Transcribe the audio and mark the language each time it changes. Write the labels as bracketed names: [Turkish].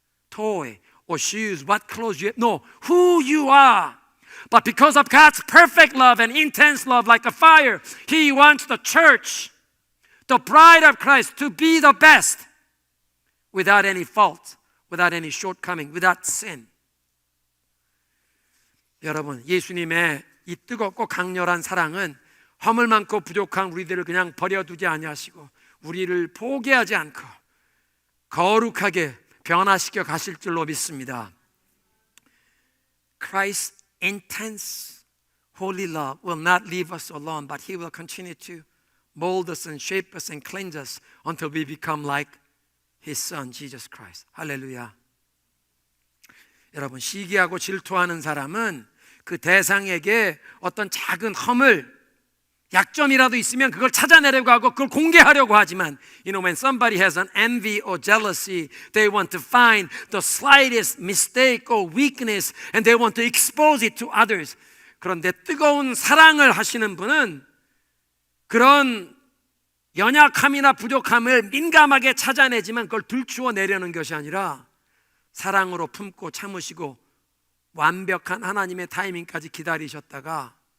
[English] Toy or shoes, what clothes you have. No, who you are. But because of God's perfect love and intense love like a fire, He wants the church, the bride of Christ, to be the best without any fault, without any shortcoming, without sin. [Korean] 여러분, 예수님의 이 뜨겁고 강렬한 사랑은 허물 많고 부족한 우리들을 그냥 버려두지 아니하시고 우리를 포기하지 않고 거룩하게 변화시켜 가실 줄로 믿습니다. [English] Christ's intense holy love will not leave us alone, but He will continue to mold us and shape us and cleanse us until we become like His Son, Jesus Christ. [Korean] 할렐루야. 여러분, 시기하고 질투하는 사람은 그 대상에게 어떤 작은 허물, 약점이라도 있으면 그걸 찾아내려고 하고 그걸 공개하려고 하지만 [English] when somebody has an envy or jealousy, they want to find the slightest mistake or weakness and they want to expose it to others. [Korean] 그런데 뜨거운 사랑을 하시는 분은 그런 연약함이나 부족함을 민감하게 찾아내지만 그걸 들추어 내려는 것이 아니라 사랑으로 품고 참으시고 완벽한 하나님의 타이밍까지 기다리셨다가